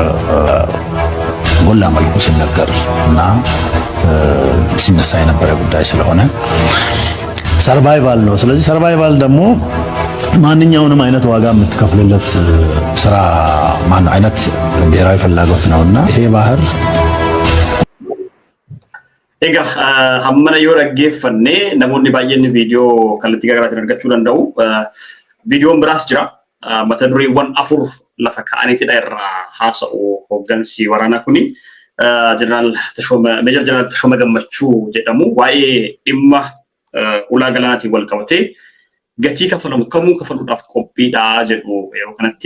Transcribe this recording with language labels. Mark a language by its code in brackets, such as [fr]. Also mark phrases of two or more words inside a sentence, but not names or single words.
[am] ጎላ መልኩ ሲነገር እና ሲነሳ የነበረ ጉዳይ ስለሆነ ሰርቫይቫል ነው። ስለዚህ ሰርቫይቫል ደግሞ ማንኛውንም አይነት ዋጋ የምትከፍልለት ስራ ማን አይነት ብሔራዊ ፍላጎት ነውና ይሄ ባህር [om] Egaa hammana yoo dhaggeeffanne namoonni baay'een viidiyoo kallattii garaagaraatiin argachuu danda'u. Viidiyoon biraas jira. Mata dureewwan 4 lafa kaa'aniitidha irraa haasa'u hooggansi waraanaa kuni. Meejar Jeneraal Tashooma Gammachuu jedhamu waa'ee dhimma ulaa galaanaatiin wal qabatee gatii kafalamu kamuu kafaluudhaaf qophiidha jedhu yeroo kanatti.